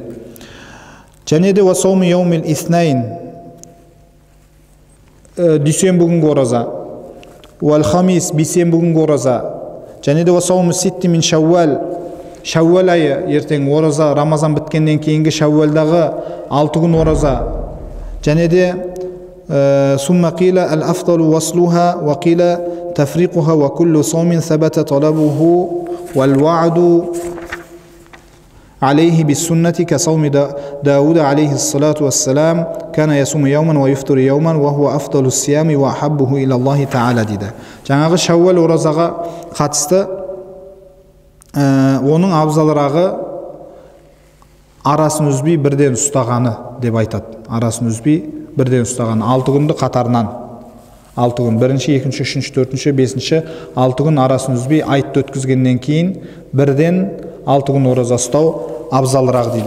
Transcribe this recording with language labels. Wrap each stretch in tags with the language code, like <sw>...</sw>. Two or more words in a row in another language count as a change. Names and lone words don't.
<kk>Және де</kk> <ar>وصوم يوم الاثنين</ar> <kk>дүйсенбі күнгі ораза.</kk> <ar>والخميس</ar> <kk>бейсенбі күнгі ораза. Және де</kk> <ar>وصوم ست من شوال</ar> <kk>Шәуәл айы ертең ораза, Рамазан біткеннен кейінгі Шәуәлдағы 6 күн ораза. Және де</kk> <ar>ثم قيل الأفضل وصلها وقيل تفريقها وكل صوم ثبت طلبه والوعد عليه بالسنة كصوم داود عليه الصلاة والسلام كان يصوم يوما ويفطر يوما وهو أفضل الصيام وأحبه إلى الله تعالى дейді.</ar> <kk>Жаңағы Шәуәл оразаға қатысты оның абзалырағы арасын үзбей бірден ұстағаны деп айтады. Арасын үзбей бірден ұстағаны. 6 күнді қатарынан. 6 күн. 1-ші, 2-ші, 3-ші, 4-ші, 5-ші 6 күн арасын үзбей айтты өткізгеннен кейін бірден 6 күн ораза ұстау абзалырақ дейді.</kk>